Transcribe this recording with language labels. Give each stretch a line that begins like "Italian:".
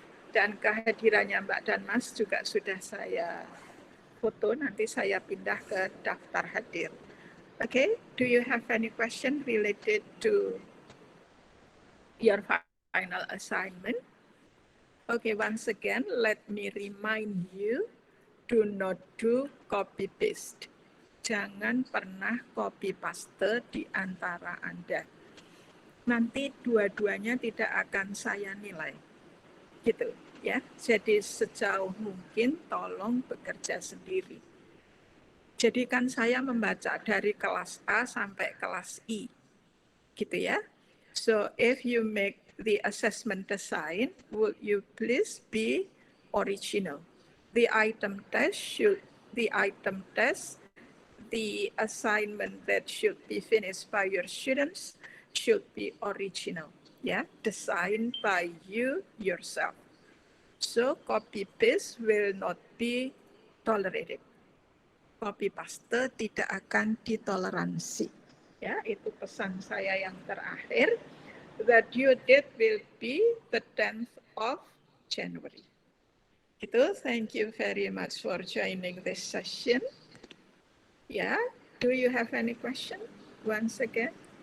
Indonesian: Dan kehadirannya Mbak dan Mas juga sudah saya foto, nanti saya pindah ke daftar hadir.
English: Okay, do you have any question related to your final assignment? Okay, once again, let me remind you, do not do copy paste.
Indonesian: Jangan pernah copy paste di antara Anda. Nanti dua-duanya tidak akan saya nilai. Gitu ya. Jadi sejauh mungkin tolong bekerja sendiri. Jadi kan saya membaca dari kelas A sampai kelas I. Gitu ya.
English: So if you make the assessment design, would you please be original? The item test, the assignment that should be finished by your students should be original, yeah, designed by you yourself. So copy paste will not be tolerated.
Indonesian: Copy paste tidak akan ditoleransi. Ya, itu pesan saya yang terakhir.
English: The due date will be the 10th of January. Itu, thank you very much for joining this session. Yeah, do you have any question once again?